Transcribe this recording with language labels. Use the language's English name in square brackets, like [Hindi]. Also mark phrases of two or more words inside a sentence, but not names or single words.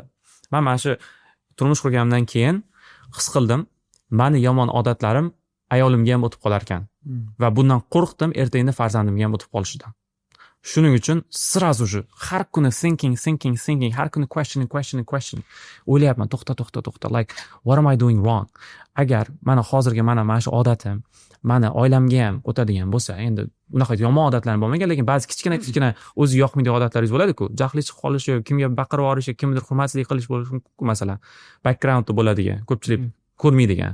[Uzbek] Men mana shu turmush qurganimdan keyin his qildim, meni yomon odatlarim ayolimga ham o'tib qolar ekan. Va bundan qo'rqdim, ertadan farzandimga ham o'tib qolishidan. Shuning uchun [Russian] сразу же [Uzbek] har kuni thinking, har kuni questioning. O'ylayapman, to'xta. [English] Like, what am I doing wrong? [Uzbek] Agar hozirgi mana shu odatim, oilamga ham o'tadigan bo'lsa, endi unaqa yomon odatlarim bo'lmagan, lekin ba'zi kichkina o'zi yoqmaydigan odatlaringiz bo'ladi-ku. Jahli chiqib qolishi, kimga baqirib yuborishi, kimdir hurmatsizlik qilish bo'lishi mumkin, masalan, backgroundda bo'ladigan, ko'pchilik ko'rmaydigan.